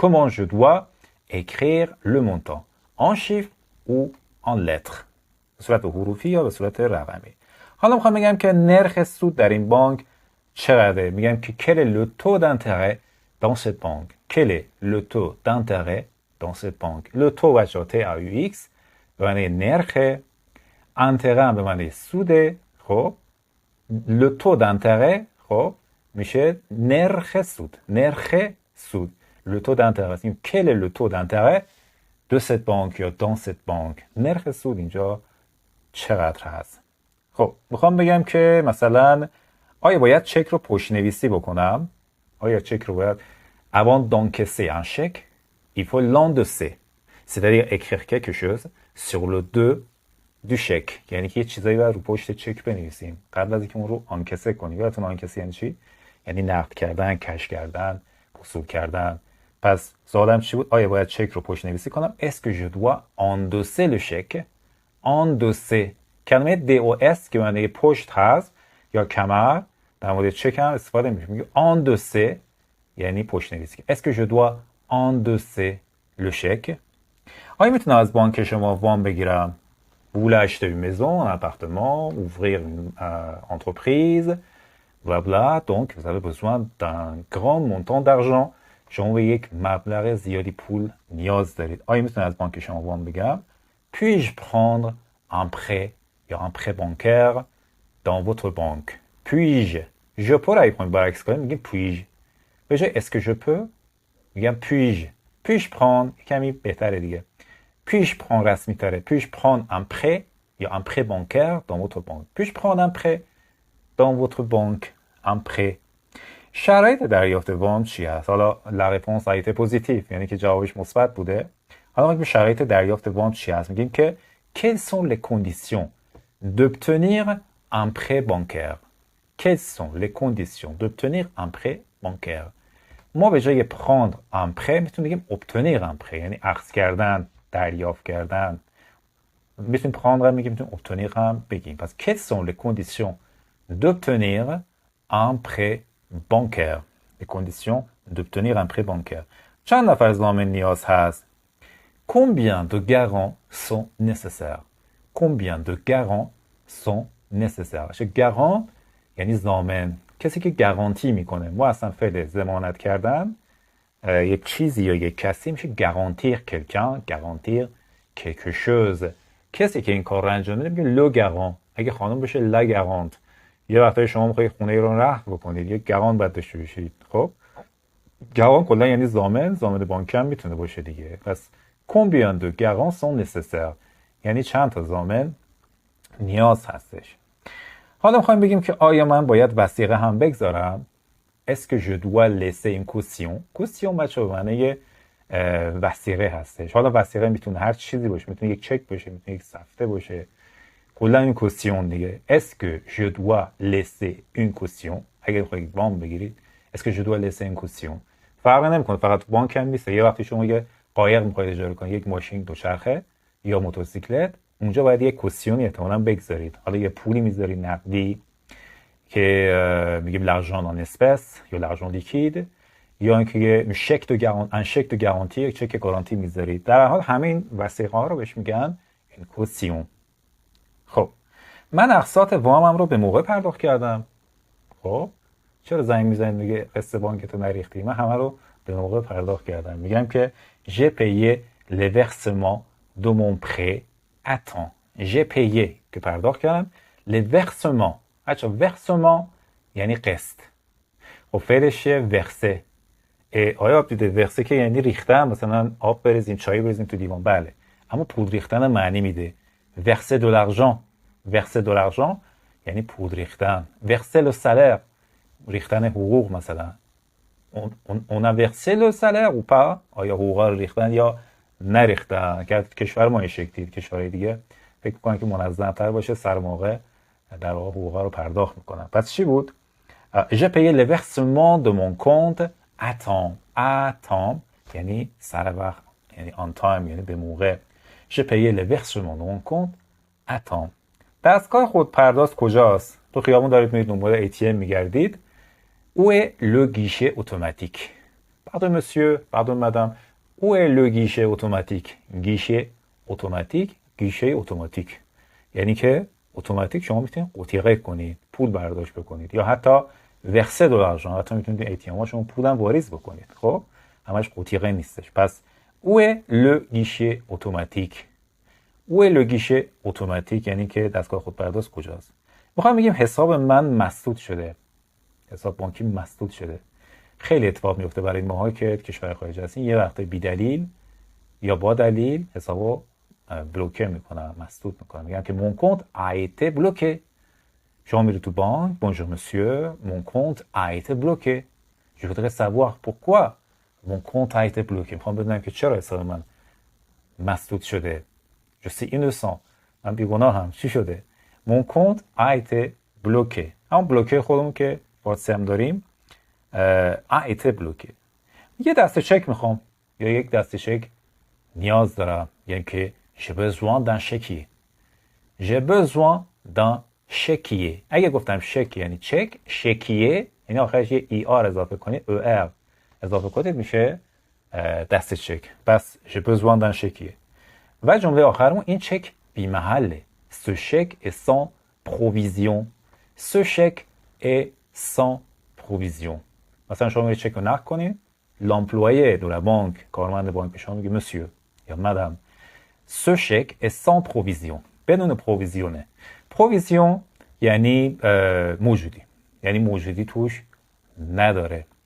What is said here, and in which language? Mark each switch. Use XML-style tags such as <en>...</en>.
<fr>comment je dois écrire le montant en chiffres ou en lettres</fr> <fa>به صورت حروفی یا به صورت رقمی. حالا میخوام بگم که نرخ سود در این بانک چقدره. میگم که</fa> <fr>quel est le taux d'intérêt dans cette banque. quel est le taux d'intérêt dans cette banque. le taux</fr> <fa>بچه‌ها TAUX به معنی نرخ، انتره به معنی سوده. خب</fa> <fr>le taux d'intérêt</fr> <fa>خب میشه نرخ سود. نرخ سود</fa> <fr>le taux d'intérêt.</fr> <fa>میگیم</fa> <fr>quel est le taux d'intérêt de cette banque یا dans cette banque.</fr> <fa>نرخ سود اینجا چقدر هست؟ خب میخوام بگم که مثلا آیا باید چک رو پشت نویسی بکنم؟ آیا چک رو باید</fa> <fr>avant d'encaisser un chèque il faut l'endosser. c'est-à-dire écrire quelque chose sur le dos du chèque.</fr> <fa>یعنی که یه چیزایی باید رو پشت چک بنویسیم قبل از اینکه اون رو آنکسه کنیم. یادتون آنکسه یعنی چی؟ یعنی نقد کردن، کش کردن، وصول کردن. پس سوالم چی بود؟ آیا باید چک رو پشت نویسی کنم؟</fa> <fr>est-ce que je dois endosser le chèque.</fr> <fa>endosser کلمه DOS که معنی پشت هست یا کمر در مورد چک هم استفاده میشه. میگه endosser یعنی پشت نویسی.</fa> <fr>est-ce que je dois endosser le chèque.</fr> <fa>آیا میتونم از بانک شما وام بگیرم؟</fa> <fr>vous voulez acheter une maison, un appartement, ouvrir une entreprise, blabla. donc vous avez besoin d'un grand montant d'argent.</fr> <fa>شما به یک مبلغ زیادی پول نیاز دارید. آیا میتونم از بانک شما وام بگیرم؟</fa> <fr>puis-je prendre un prêt یا un prêt bancaire dans votre banque. puis-je je peux</fr> <fa>را میخوایم برعکس کنیم میگیم puis-je. به جای</fa> <fr>est-ce que je peux</fr> <fa>میگم</fa> <fr>puis-je prendre</fr> <fa>کمی بهتره دیگه.</fa> <fr>puis-je prendre</fr> <fa>رسمی تره.</fa> <fr>puis-je prendre un prêt یا un prêt bancaire dans votre banque. puis-je prendre un prêt dans votre banque. un prêt.</fr> <fa>شرایط دریافت وام چی هست؟ حالا</fa> <fr>la réponse a été positive</fr> <fa>یعنی که جوابش مثبت بوده. حالا میگیم شرایط دریافت وام چی هست؟ میگیم که</fa> <fr>quelles sont les conditions d'obtenir un prêt bancaire. quelles sont les conditions d'obtenir un prêt bancaire.</fr> <fa>ما به جای</fa> <fr>prendre un prêt</fr> <fa>میتونیم بگیم</fa> <fr>obtenir un prêt</fr> <fa>یعنی اخذ کردن، دریافت کردن. میتونیم prendre هم میگیم، میتونیم obtenir هم بگیم.</fa> <fr>پس quelles sont les conditions d'obtenir un prêt bancaire. les conditions d'obtenir un prêt bancaire.</fr> <fa>چند نفر ضامن نیاز هست؟</fa> <fr>combien de garants sont nécessaires. combien de garants sont nécessaires.</fr> <fa>garant یعنی ضامن، کسی که گارانتی میکنه. ما اصلا فعل ضمانت کردن یک چیزی یا یک کسی میشه</fa> <fr>garantir quelqu'un, garantir quelque chose.</fr> <fa>کسی که این کار رو انجام میده میگه</fa> <fr>le garant.</fr> <fa>اگه خانم بشه</fa> <fr>la garante.</fr> <fa>یه وقتایی شما میخواید خونه رو رهن بکنید، یه گاران باید داشته باشید. خب گاران کلا یعنی ضامن. ضامن بانکی هم میتونه باشه دیگه. پس</fa> <fr>combien de garants sont nécessaires</fr> <fa>یعنی چند تا ضامن نیاز هستش. حالا میخوایم بگیم که آیا من باید وثیقه هم بگذارم؟</fa> <fr>est-ce que je dois laisser une caution؟ caution</fr> <fa>بچه به معنی وثیقه هستش. حالا وثیقه میتونه هر چیزی باشه، میتونه یک چک باشه، میتونه یک سفته باشه. کلا این کوسیون دیگه.</fa> <fr>est-ce que je dois laisser une caution؟</fr> <fa>اگه بخواید وام بگیرید</fa> <fr>est-ce que je dois laisser une caution؟</fr> <fa>فرق نمیکنه، فقط بانک هم نیست. یه وقتی شما یه قایق میخواید اجاره کنید، یک ماشین دوچرخه یا موتورسیکلت، اونجا باید یک کوسیونی احتمالاً بگذارید. حالا یه پولی میذارید نقدی که میگیم</fa> <fr>l'argent en espèces</fr> <fa>یا</fa> <fr>l'argent liquide،</fr> <fa>یا اینکه یه شک دو گارانتی، یک چک گارانتی میذارید. در هر حال همه این وثیقه ها رو بهش میگن این کوسیون. خب من اقساط وامم رو به موقع پرداخت کردم. خب چرا زنگ میزنید میگه قسط بانکتو نریختی؟ من همه رو به موقع پرداخت کردم. میگم که</fa> <fr>j'ai payé les versements de mon prêt à temps. j'ai payé</fr> <fa>که پرداخت کردم. les versements versement یعنی قسط. خب فعلش ورسه. آیا آب دیده ورسه که یعنی ریختن، مثلا آب بریزیم، چای بریزیم تو لیوان، بله. اما پول ریختن معنی میده.</fa> <fr>verser de l'argent. verser de l'argent</fr> <fa>یعنی پول ریختن.</fa> <fr>verser le salaire</fr> <fa>ریختن حقوق مثلا.</fa> <fr>on a versé le salaire ou pas؟</fr> <fa>آیا حقوق رو ریختن یا نریختن؟ که کشور ما این شکلی، کشورهای دیگه فکر می‌کنن که منظم‌تر باشه، سر موقع در واقع حقوق رو پرداخت می‌کنن. پس چی بود؟</fa> <fr>j'ai payé les versements de mon compte à temps.</fr> <fa>à temps یعنی سر وقت، یعنی on time، یعنی به موقع.</fa> <fr>j'ai payé les versements de mon compte à temps.</fr> <fa>دستگاه خودپرداز کجاست؟ تو خیابون دارید میرید دنبال ATM میگردید.</fa> <fr>où est le guichet automatique؟ pardon monsieur، pardon madame، où est le guichet automatique؟ guichet automatique، guichet automatique</fr> <fa>یعنی که اتوماتیک شما میتونید قوطیقه کنید، پول برداشت بکنید، یا حتی ورسه دو l'argent، حتی میتونید ATM ها شما پولم واریز بکنید. خب همش قوطیقه نیستش.</fa> <fr>پس où est le guichet automatique؟ où est le guichet automatique</fr> <fa>یعنی که دستگاه خودپرداز کجاست. میخوام بگیم حساب من مسدود شده، حساب بانکی مسدود شده. خیلی اتفاق میفته برای ماها که کشور خارج هستین، یه وقت بی دلیل یا با دلیل حسابو بلوکه میکنن، مسدود میکنن. میگن که</fa> <fr>mon compte a été bloqué.</fr> <fa>شما میری تو بانک،</fa> <fr>bonjour monsieur، mon compte a été bloqué. je voudrais savoir pourquoi mon compte a été bloqué.</fr> <fa>میخوام بدونم که چرا حساب من مسدود شده.</fa> <fr>je suis innocent،</fr> <fa>من بیگناهم، چی شده؟</fa> <fr>mon compte a été bloqué.</fr> <fa>همون بلوکه خودمون که واتس هم داریم،</fa> <fr>a été bloqué.</fr> <fa>یه دسته چک میخوام یا یک دسته چک نیاز دارم، یعنی که</fa> <fr>j'ai besoin d'un chéquier. j'ai besoin d'un chéquier.</fr> <fa>اگه گفتم چک یعنی چک، chéquier یعنی آخرش یه ای آر اضافه کنید، er اضافه کنید میشه دسته چک.</fa> <fr>پس j'ai besoin d'un chéquier.</fr> <fa>و جمله آخرمون این چک بی محله.</fa> <fr>ce chèque est sans provision. ce chèque est sans provision.</fr> <fa>مثلا شما یه چک رو نقد کنید،</fa> <fr>l'employé de la banque،</fr> <fa>کارمند بانک به شما میگه monsieur یا madame،</fa> <fr>ce chèque est sans provision.</fr> <fa>بدون پروویزیونه. پروویزیون یعنی موجودی، یعنی موجودی توش نداره.</fa>